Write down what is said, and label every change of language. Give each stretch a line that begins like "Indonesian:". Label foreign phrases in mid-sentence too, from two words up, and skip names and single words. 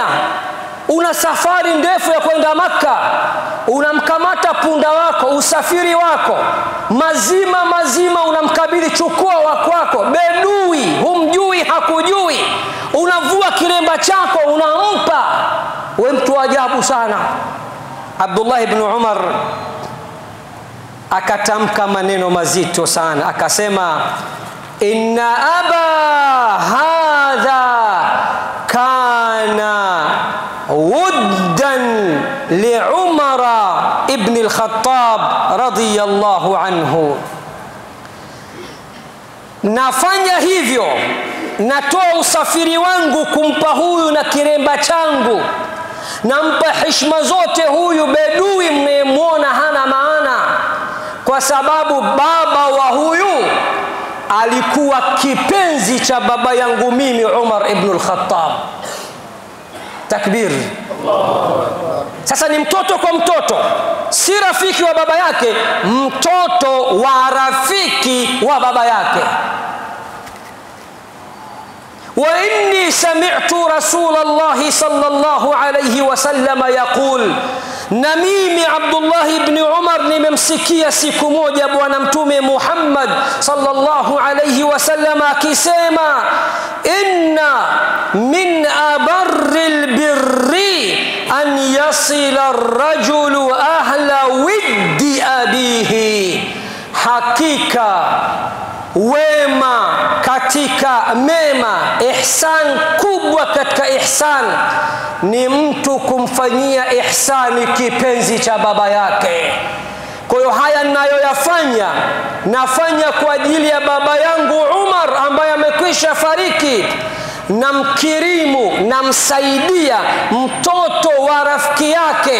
Swahili: Una safari ndefu ya kwenda Makka, unamkamata punda wako, usafiri wako mazima unamkabili, chukua wa kwako, bedui, humjui hakujui, unavua kiremba chako unampa. Wewe mtu ajabu sana. Abdullah ibn Umar akatamka maneno mazito sana, akasema,
Arabic: إن أبا هذا كان ودا لعمر بن الخطاب رضي الله عنه.
Swahili: Nafanya hivyo, natoa usafiri wangu kumpa huyu na kiremba changu, nampa heshima zote huyu bedui mnayemwona hana maana, kwa sababu baba wa huyu alikuwa kipenzi cha baba yangu mimi Umar ibn al-Khattab. Takbir. Sasa ni mtoto kwa mtoto, si rafiki wa baba yake, mtoto wa rafiki wa baba yake.
Arabic: وإني سمعت رسول الله صلى الله عليه وسلم يقول,
Swahili: na mimi Abdullah ibn Umar nimemsikia siku moja bwana mtume Muhammad
Arabic: صلى الله عليه وسلم
Swahili: akisema,
Arabic: إن من أبر البر أن يصل الرجل أهل ود أبيه,
Swahili: hakika wema katika mema, ihsan kubwa katika ihsan ni mtu kumfanyia ihsani kipenzi cha baba yake. Kwa hiyo haya ninayoyafanya, nafanya kwa ajili ya baba yangu Umar ambaye amekwisha fariki, namkirimu, namsaidia mtoto wa rafiki yake.